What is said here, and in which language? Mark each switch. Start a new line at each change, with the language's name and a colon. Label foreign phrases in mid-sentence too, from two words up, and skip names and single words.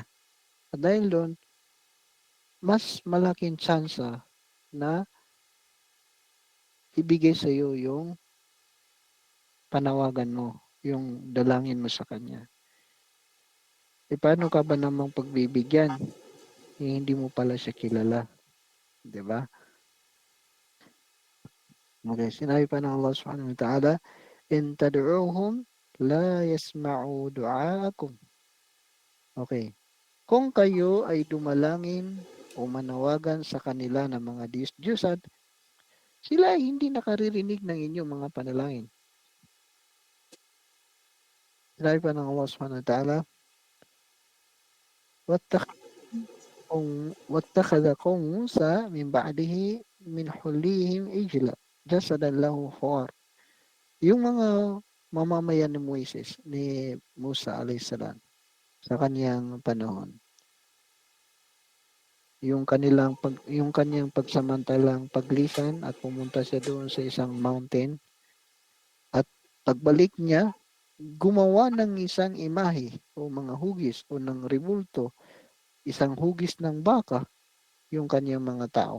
Filipino: At dahil doon, mas malaking tsansa na ibigay sa iyo yung panawagan mo, yung dalangin mo sa kanya. E paano ka ba namang pagbibigyan? Hindi mo pala siya kilala. Diba? Okay, sinabi pa ng Allah
Arabic: سبحانه وتعالى, إن تدعوهم لا يسمعوا دعاءكم.
Filipino: Okay. Kung kayo ay dumalangin o manawagan sa kanila ng mga Diyos-Diyosan, sila ay hindi nakaririnig ng inyong mga panalangin. Sinabi pa ng
Arabic: Allah سبحانه وتعالى, واتخذ قوم موسى من بعده من حليهم إجلا جسدا له خوار.
Filipino: Yung mga mamamayan ni Moises, ni Musa alayhisalam, sa kanyang panahon, yung kanyang pagsamantalang paglisan at pumunta siya doon sa isang mountain, at pagbalik niya, gumawa ng isang imahe o mga hugis o ng rebulto, isang hugis ng baka, yung kanyang mga tao.